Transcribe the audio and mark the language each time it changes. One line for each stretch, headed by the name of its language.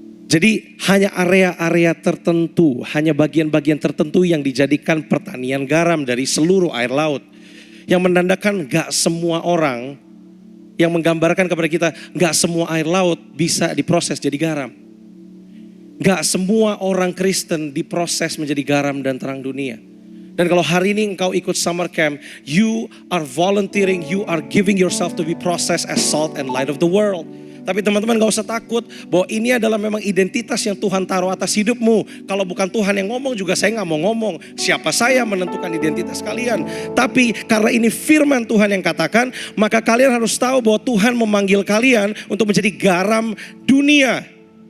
Indonesian: Jadi hanya area-area tertentu, hanya bagian-bagian tertentu yang dijadikan pertanian garam dari seluruh air laut. Yang menandakan gak semua orang, yang menggambarkan kepada kita gak semua air laut bisa diproses jadi garam. Gak semua orang Kristen diproses menjadi garam dan terang dunia. Dan kalau hari ini engkau ikut
English: summer camp, you are volunteering, you are giving yourself to be processed as salt and light of the world.
Indonesian: Tapi teman-teman gak usah takut bahwa ini adalah memang identitas yang Tuhan taruh atas hidupmu. Kalau bukan Tuhan yang ngomong juga saya gak mau ngomong. Siapa saya menentukan identitas kalian. Tapi karena ini firman Tuhan yang katakan, maka kalian harus tahu bahwa Tuhan memanggil kalian untuk menjadi garam dunia.